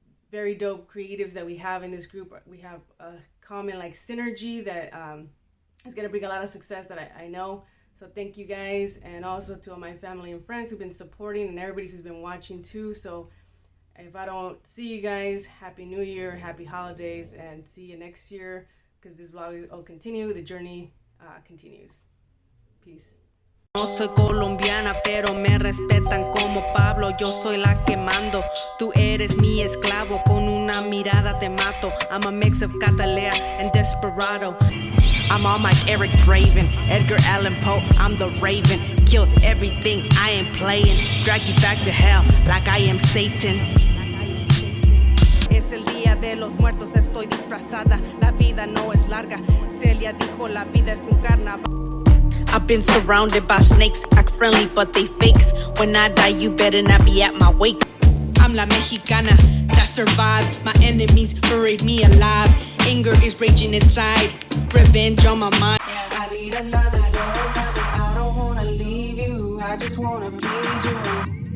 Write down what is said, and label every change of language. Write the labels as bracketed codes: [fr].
[en] Very dope creatives that we have in this group. We have a common like synergy that is going to bring a lot of success that I know. So thank you guys. And also to all my family and friends who've been supporting and everybody who's been watching too. So if I don't see you guys, Happy New Year, Happy Holidays, and see you next year because this vlog will continue. The journey continues. Peace. [es] No soy colombiana, pero me respetan como Pablo. Yo soy la que mando. Tú eres mi esclavo. Con una mirada te mato. [en] I'm a mix of Catalea and Desperado. I'm on like Eric Draven, Edgar Allan Poe. I'm the Raven. Kill everything. I ain't playing. Drag you back to hell like I am Satan. [es] Es el día de los muertos. Estoy disfrazada. La vida no es larga. Celia dijo la vida es un carnaval. [en] I've been surrounded by snakes, act friendly but they fakes. When I die you better not be at my wake. I'm la Mexicana that survived. My enemies buried me alive. Anger is raging inside, revenge on my mind. I need another door, I don't wanna leave you, I just wanna please you.